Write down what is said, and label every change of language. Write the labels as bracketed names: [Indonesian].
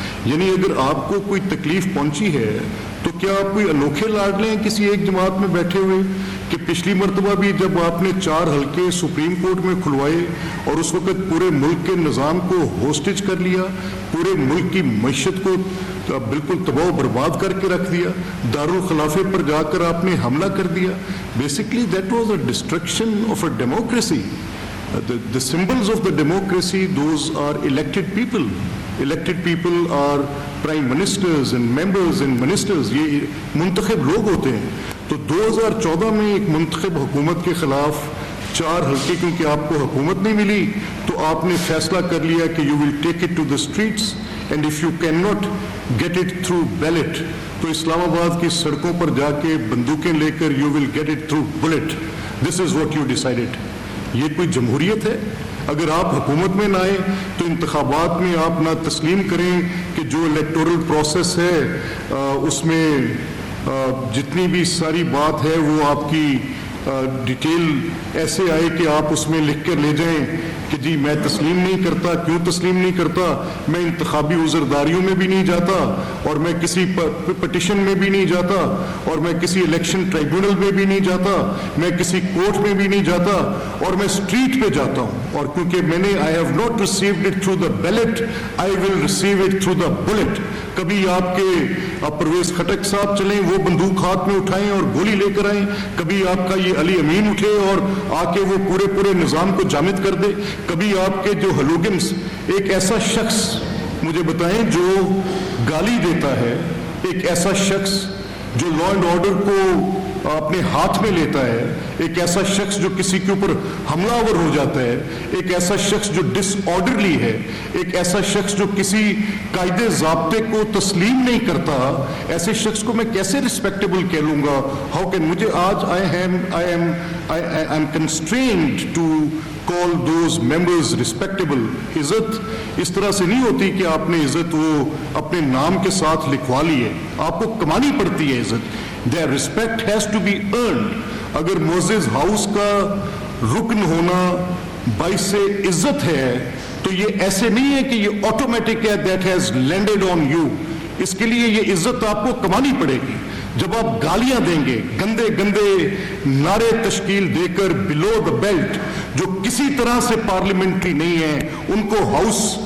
[Urdu] یعنی اگر آپ کو کوئی تکلیف پہنچی ہے تو کیا آپ کوئی انوکھے لاڈلے ہیں کسی ایک جماعت میں بیٹھے ہوئے کہ پچھلی مرتبہ بھی جب آپ نے 4 حلقے سپریم کورٹ میں کھلوائے اور اس وقت پورے ملک کے نظام کو ہوسٹیج کر لیا، پورے ملک کی معیشت کو بالکل تباہ و برباد کر کے رکھ دیا، دارالخلافے پر جا کر آپ نے حملہ کر دیا. [English] Basically that was a destruction of a democracy. The symbols of the democracy, those are elected people. Elected people are prime ministers and members and ministers. [Urdu] یہ منتخب لوگ ہوتے ہیں. تو 2014 میں ایک منتخب حکومت کے خلاف 4 حلقے کیونکہ آپ کو حکومت نہیں ملی تو آپ نے فیصلہ کر لیا کہ [English] you will take it to the streets and if you cannot get it through ballot [Urdu] تو اسلام آباد کی سڑکوں پر جا کے بندوقیں لے کر [English] you will get it through bullet. This is what you decided. [Urdu] یہ کوئی جمہوریت ہے؟ اگر آپ حکومت میں نہ آئیں تو انتخابات میں آپ نہ تسلیم کریں کہ جو الیکٹورل پروسیس ہے اس میں جتنی بھی ساری بات ہے وہ آپ کی ڈیٹیل ایسے آئے کہ آپ اس میں لکھ کر لے جائیں کہ جی میں تسلیم نہیں کرتا. کیوں تسلیم نہیں کرتا؟ میں انتخابی عذرداریوں میں بھی نہیں جاتا اور میں کسی پٹیشن میں بھی نہیں جاتا اور میں کسی الیکشن ٹرائبیونل میں بھی نہیں جاتا، میں کسی کورٹ میں بھی نہیں جاتا اور میں اسٹریٹ پہ جاتا ہوں. اور کیونکہ میں نے [English] I have not received it through the ballot, I will receive it through the bullet. [Urdu] کبھی آپ کے پرویز خٹک صاحب چلیں وہ بندوق ہاتھ میں اٹھائیں اور گولی لے کر آئیں، کبھی آپ کا یہ علی امین اٹھے اور آ کے وہ پورے نظام کو جامد کر دے، کبھی آپ کے جو ہلوگنس، ایک ایسا شخص مجھے بتائیں جو گالی دیتا ہے، ایک ایسا شخص جو لا اینڈ آرڈر کو اپنے ہاتھ میں لیتا ہے، ایک ایسا شخص جو کسی کے اوپر حملہ آور ہو جاتا ہے، ایک ایسا شخص جو ڈس آرڈرلی ہے، ایک ایسا شخص جو کسی قاعدے ضابطے کو تسلیم نہیں کرتا، ایسے شخص کو میں کیسے رسپیکٹیبل کہہ لوں گا؟ ہاؤ کین مجھے آج [English] I am constrained to call those members respectable. [Urdu] عزت اس طرح سے نہیں ہوتی کہ آپ نے عزت وہ اپنے نام کے ساتھ لکھوا لی ہے، آپ کو کمانی پڑتی ہے عزت. [English] Their respect has to be earned. [Urdu] اگر معزز ہاؤس کا رکن ہونا باعث عزت ہے تو یہ ایسے نہیں ہے کہ یہ آٹومیٹک ہے [English] that has landed on you. [Urdu] اس کے لیے یہ عزت آپ کو کمانی پڑے گی. جب آپ گالیاں دیں گے، گندے نعرے تشکیل دے کر [English] below the belt [Urdu] جو کسی طرح سے پارلیمنٹری نہیں ہیں ان کو ہاؤس